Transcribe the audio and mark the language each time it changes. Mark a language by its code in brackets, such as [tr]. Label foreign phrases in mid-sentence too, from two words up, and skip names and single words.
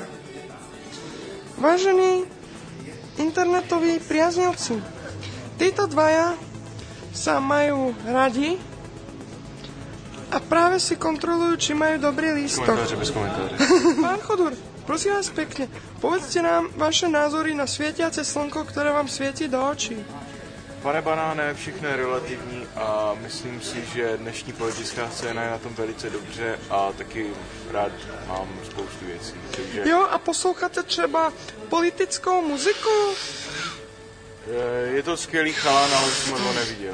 [sk] Vážení internetoví priaznivci, títo dvaja sa majú radi a práve si kontrolujú, či majú dobrý lístok. [cs] Bez komentáře. [sk] Pán Chodúr, prosím vás pekne, povedzte nám vaše názory na svietiace slnko, ktoré vám svieti do očí. [cs] Pane Banáne, všechno je relativní a myslím si, že dnešní politická scéna je na tom velice dobře a taky rád mám spoustu věcí. Takže... Jo, a posloucháte třeba politickou muziku? Je to skvělý chalán, ale už jsem ho neviděl.